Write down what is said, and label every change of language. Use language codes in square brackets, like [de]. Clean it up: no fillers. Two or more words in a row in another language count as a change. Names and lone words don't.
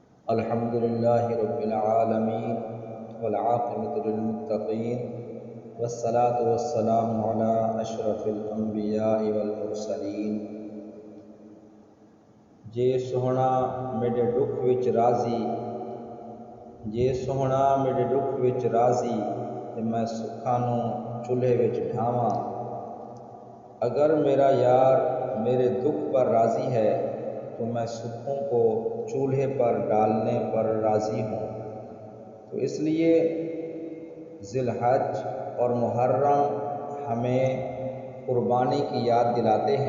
[ar] الحمد للہ رب العالمین والعاقبۃ للمتقین والصلاة والسلام علی اشرف الانبیاء والمرسلین۔ [pa] جے سوہنا میرے دکھ وچ راضی، جے سوہنا میرے دکھ وچ راضی، تے میں سکھاں نوں چولہے وچ ڈھاواں۔ [ur] اگر میرا یار میرے دکھ پر راضی ہے تو میں سکھوں کو چولہے پر ڈالنے پر راضی ہوں۔ تو اس لیے ذی الحج اور محرم ہمیں قربانی کی یاد دلاتے ہیں۔